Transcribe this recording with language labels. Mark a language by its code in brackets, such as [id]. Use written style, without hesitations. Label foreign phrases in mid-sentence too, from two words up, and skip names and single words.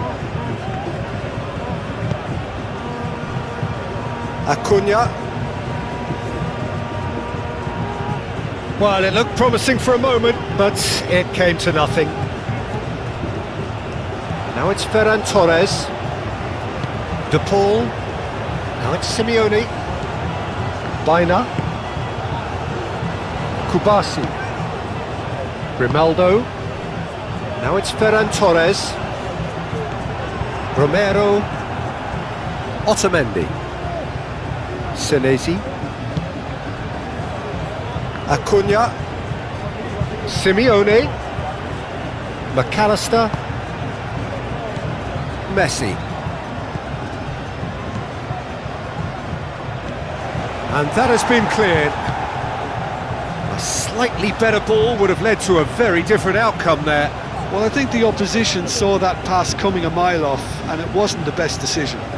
[en] Acuna. Well, it looked promising for a moment, but it came to nothing. Now it's Ferran Torres. De Paul. Now it's Simeone. Baina. Kubasi. Grimaldo. Now it's Ferran Torres. Romero. Otamendi. Senesi. Acuna. Simeone. McAllister. Messi. And that has been cleared. A slightly better ball would have led to a very different outcome there. Well, I think the opposition saw that pass coming a mile off, and it wasn't the best decision.